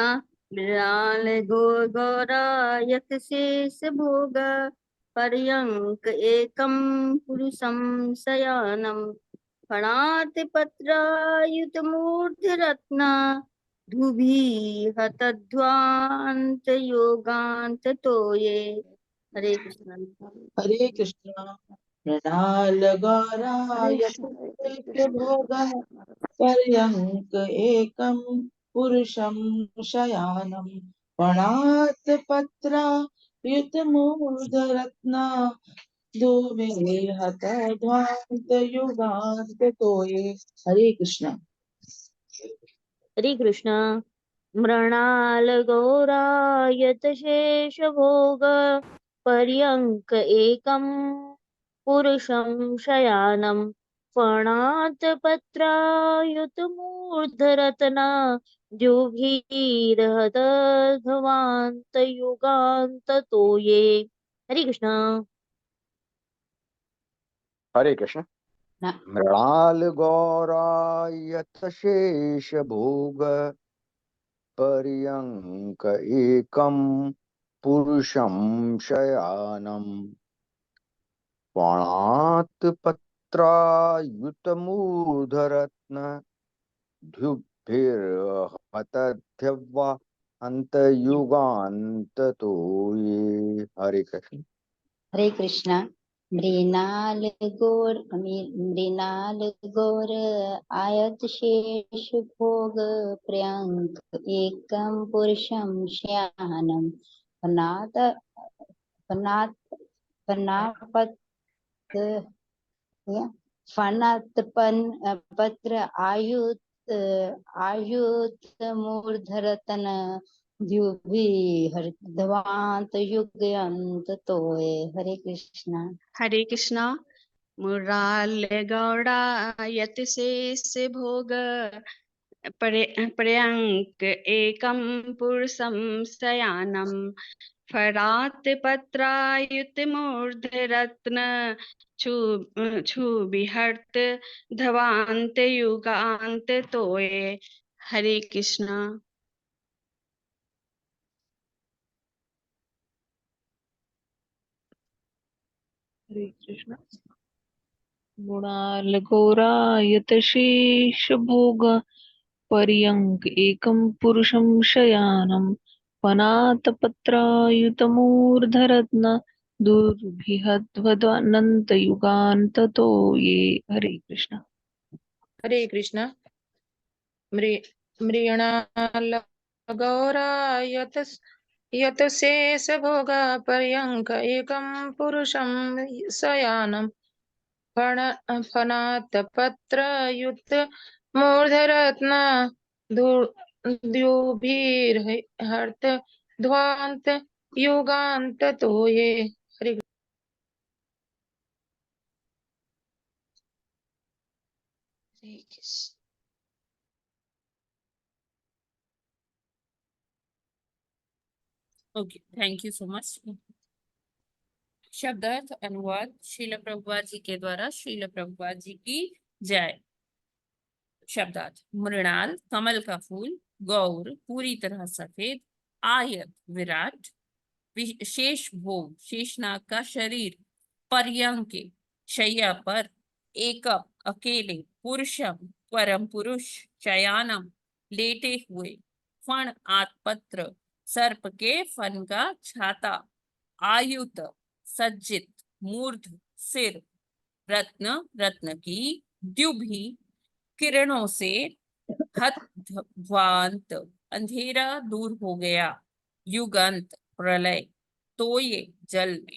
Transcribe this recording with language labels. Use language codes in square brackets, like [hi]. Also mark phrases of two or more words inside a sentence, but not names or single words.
[sa] मृणाल गौरायत शेष भोग पर्यंक एकम पुरुषम शयानम फणात पत्रायुत मूर्धरत्न दुभिहतध्वांत योगांत तोये। हरे कृष्णा। हरे कृष्णा। मृणाल गौरायत शेष भोग पर्यंक एकम पुरुषम शयानम फणात पत्रायुत मूर्धरत्न दुर्भिहत ध्वांत युगांत तोये। हरे कृष्णा। हरे कृष्णा। मृणाल गौरायत शेष भोग पर्यंक एकम पुरुषम शयानम फणात पत्रायुत मूर्धरत्न द्युभिर्हत ध्वांत युगांत तोये। हरे कृष्णा। हरे कृष्ण। मृणाल गौरायत शेष भोग पर्यंक एकम पुरुषम शयानम फणात पत्रायुतमूर्धरत्न द्युभिर्हतध्वा अंतयुगांततो ये। हरे कृष्ण। हरे कृष्णा। मृणाल गौर आयत शेष भोग पर्यंक एकम पुरुषम शयानम फनात फनात फनापत पत्र आयुत मूर्धरतन द्युभिर्ध्वांत युगांत तोये। हरे कृष्णा। हरे कृष्णा। मुराल गौड़ा यत शेष भोग पर्यंक एकम पुरुषम शयानम फरात पत्रायुत मूर्धरत्न क्षुभिहर्त धवांत युगांत तोये। हरे कृष्णा। हरे कृष्ण। मृणाल गौरायत शेष भोग पर्यंक एकम पुरुषम शयानम फनात पत्रायुतमूर्धरत्न दुर्भिहद्वदनंत युगांत तो ये। हरे कृष्णा। हरे कृष्णा। मृणालगौरा यत शेष भोगा पर्यंक एकं पुरुषं शयानं फणात पत्र युक्त मूर्धरत्न द्युभिर्हर्त ध्वांत युगांत तोये। हरे कृष्ण। [en] OK, thank you so much. [hi] शब्दार्थ अनुवाद श्रील प्रभुपाद जी के द्वारा। श्रील प्रभुपाद जी की जय। शब्दार्थ: मृणाल कमल का फूल, गौर पूरी तरह सफेद, आयत विराट, शेष भोग शेषनाग का शरीर, पर्यंके शैया पर, एकम अकेले, पुरुषम परम पुरुष, शयानम लेटे हुए, फण आत्पत्र सर्प के फन का छाता, आयुत सज्जित, मूर्ध सिर, रत्न रत्न की, द्युभि किरणों से, हतध्वांत अंधेरा दूर हो गया, युगांत प्रलय, तोये जल में।